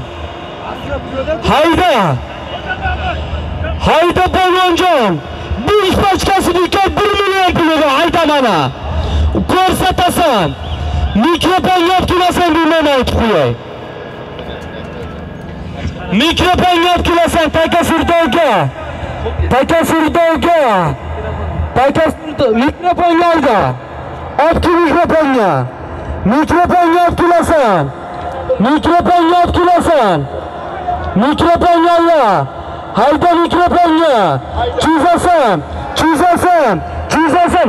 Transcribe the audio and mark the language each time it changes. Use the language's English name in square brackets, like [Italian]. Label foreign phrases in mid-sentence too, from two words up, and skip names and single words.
[Uzbek] Hayda. Hayda polvonjon. 5 pachkasiga 1 million puliga hayda mana. Ko'rsatasan. Mikrofonni olib kelasan bilmayman aytib qo'yay. Mikrofonni olib kelasan taka Surdovga. Taka Surdovga. Taka Surdov mikrofonni olga. Olib kel mikrofonni. Mikrofonni olib kelasan. Mikrofonni olib kelasan. Mikrofonni olga. Hayda mikrofonni. Chizasan. Chizasan. Chizasan.